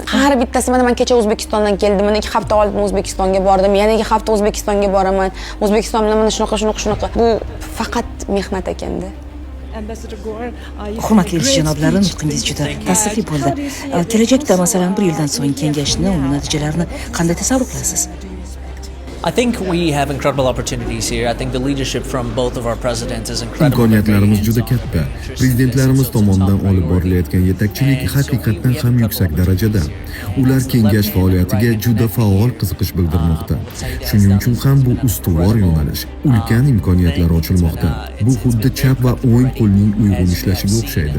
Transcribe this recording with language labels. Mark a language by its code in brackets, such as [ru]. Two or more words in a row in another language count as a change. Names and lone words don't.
[uz] Har bittasi mana men kecha O'zbekistondan keldim, mana 2 hafta oldin O'zbekistonga bordim, yana 2 hafta O'zbekistonga boraman. O'zbekiston bilan mana shunaqa. Bu faqat mehnat ekanda. Hurmatli janoblarim, nutqingiz juda ta'sirli bo'ldi. Kelajakda masalan 1 yildan so'ng kengashni uning natijalarini qanday tasavvur qilasiz? [en] I think we have incredible opportunities here. I think the leadership from both of our presidents is incredible. [uz] Imkoniyatlarimiz juda katta. Prezidentlarimiz tomonidan olib borilayotgan yetakchilik haqiqatan ham yuksak darajada. Ular kengash faoliyatiga juda faol qiziqish bildirmoqda. Shuning uchun ham bu ustuvor yo'nalish, ulkan imkoniyatlar ochilmoqda. Bu xuddi chap va o'ng qo'lning uyg'un ishlashiga o'xshaydi.